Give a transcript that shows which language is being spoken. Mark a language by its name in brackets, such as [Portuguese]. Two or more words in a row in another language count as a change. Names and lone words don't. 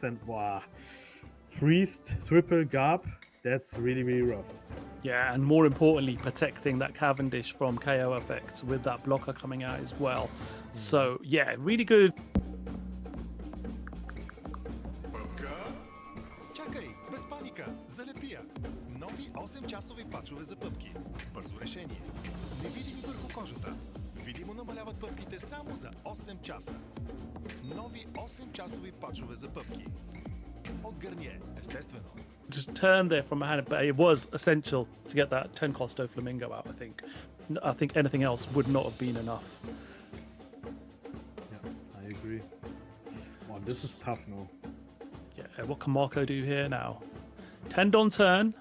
[English] And wow, freezed triple GARP, that's really, really rough. Yeah, and more importantly, protecting that Cavendish from KO effects with that blocker coming out as well. So yeah, really good. [Bulgarian] Joker-TCG паника! Залепи я! Нови 8-часови пачове за пъпки. Бързо решение. Невидими върху кожата. Видимо намаляват пъпките само за 8 часа. Нови 8-часови пачове за пъпки. От Гарние, естествено. [English] Turn there from a hand, but it was essential to get that 10 cost Flamingo out. I think anything else would not have been enough. Yeah, I agree. Wow, this is tough now. Yeah, what can Marco do here now? 10 on turn.